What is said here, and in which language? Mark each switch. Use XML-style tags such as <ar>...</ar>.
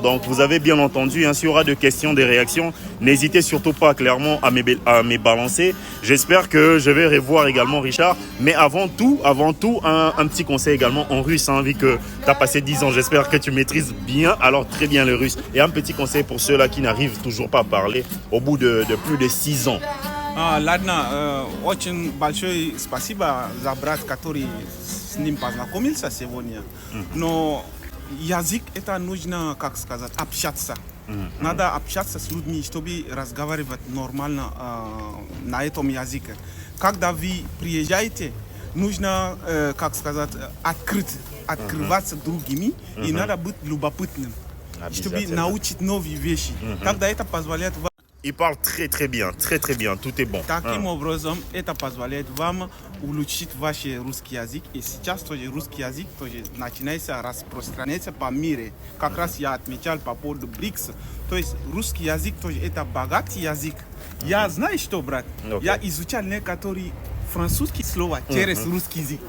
<fr>Donc vous avez bien entendu, s'il y aura des questions, des réactions, n'hésitez surtout pas clairement à me balancer. J'espère que je vais revoir également Richard. Mais avant tout, un petit conseil également en russe, vu que tu as passé 10 ans. J'espère que tu maîtrises bien, alors très bien le russe. Et un petit conseil pour ceux-là qui n'arrivent toujours pas à parler au bout de plus de 6 ans.</fr> <ru>Ладно, очень большое спасибо за брат, который с ним познакомился сегодня. Но язык это нужно, как сказать, общаться. Надо общаться с людьми, чтобы разговаривать нормально на этом языке. Когда вы приезжаете, нужно, как сказать, открываться другими, и надо быть любопытным, чтобы научить новые вещи. Тогда это позволяет вам.</ru> <fr>Il parle très très bien, tout est bon.</fr> <ru>Таким образом, это позволяет вам улучшить ваш русский язык. И сейчас тоже русский язык тоже начинается распространяться по миру. Как раз я отмечал по поводу БРИКС. То есть русский язык тоже это богатый язык. Я знаю что, брат, я изучал некоторые французские слова через русский язык.</ru>